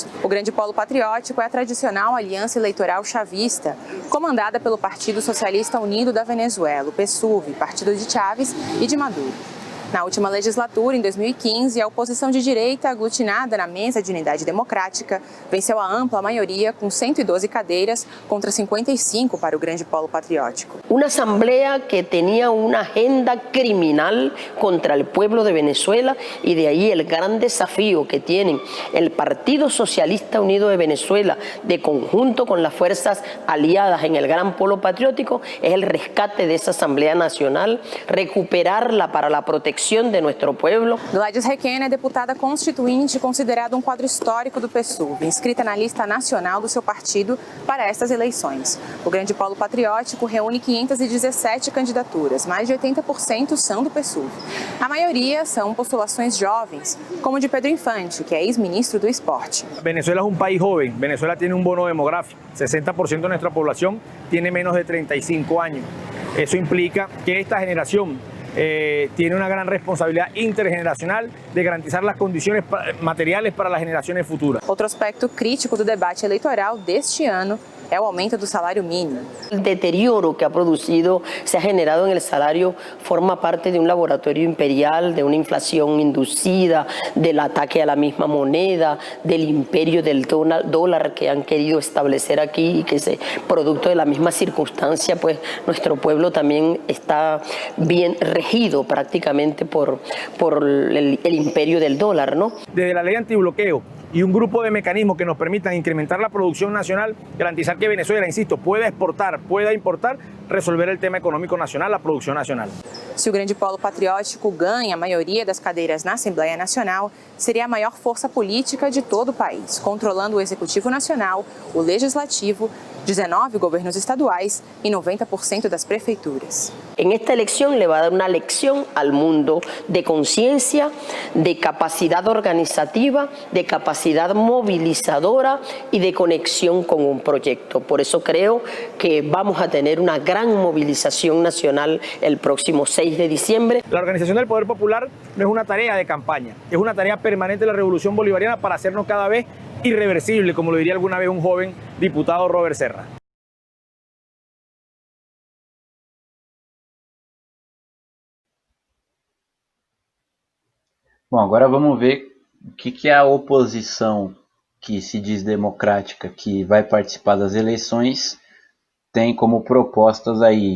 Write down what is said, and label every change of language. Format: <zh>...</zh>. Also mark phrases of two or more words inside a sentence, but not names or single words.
<pt>O Grande Polo Patriótico é a tradicional aliança eleitoral chavista, comandada pelo Partido Socialista Unido da Venezuela, o PSUV, partido de Chávez e de Maduro. Na última legislatura, em 2015, a oposição de direita, aglutinada na Mesa de Unidade Democrática, venceu a ampla maioria com 112 cadeiras contra 55 para o Grande Polo Patriótico.</pt> <es>Una asamblea que tenía una agenda criminal contra el pueblo de Venezuela y de ahí el gran desafío que tienen el Partido Socialista Unido de Venezuela de conjunto con las fuerzas aliadas en el Gran Polo Patriótico es el rescate de esa Asamblea Nacional, recuperarla para la protección de nuestro pueblo.</es> <pt>Gladys Requena é deputada constituinte, considerada um quadro histórico do PSUV, inscrita na lista nacional do seu partido para estas eleições. O Grande Polo Patriótico reúne 517 candidaturas, mais de 80% são do PSUV. A maioria são postulações jovens, como de Pedro Infante, que é ex-ministro do Esporte.</pt> <es>Venezuela es un país joven, Venezuela tiene un bono demográfico, 60% de nuestra población tiene menos de 35 años. Eso implica que esta generación tiene una gran responsabilidad intergeneracional de garantizar las condiciones materiales para las generaciones futuras.</es> <pt>Outro aspecto crítico do debate eleitoral deste ano é o aumento do salário mínimo.</pt> <es>El deterioro que ha producido, se ha generado en el salario, forma parte de un laboratorio imperial, de una inflación inducida, del ataque a la misma moneda, del imperio del dólar que han querido establecer aquí y que es producto de la misma circunstancia, pues nuestro pueblo también está bien regido prácticamente por el imperio del dólar, ¿no? Desde la ley antibloqueo y un grupo de mecanismos que nos permitan incrementar la producción nacional, garantizar que Venezuela, insisto, pueda exportar, pueda importar, resolver el tema económico nacional, la producción nacional.</es> <pt>Se o Grande Polo Patriótico ganha a maioria das cadeiras na Assembleia Nacional, seria a maior força política de todo o país, controlando o Executivo Nacional, o Legislativo, 19 governos estaduais e 90% das prefeituras.</pt> <es>En esta elección le va a dar una lección al mundo de conciencia, de capacidad organizativa, de capacidad movilizadora y de conexión con un proyecto. Por eso creo que vamos a tener una gran movilización nacional el próximo 6 de diciembre. La organización del Poder Popular no es una tarea de campaña, es una tarea permanente de la Revolución Bolivariana para hacernos cada vez irreversible, como lo diría alguna vez un joven diputado Robert Serra.</es> <pt>Bom, agora vamos ver o que a oposição, que se diz democrática, que vai participar das eleições, tem como propostas aí.</pt>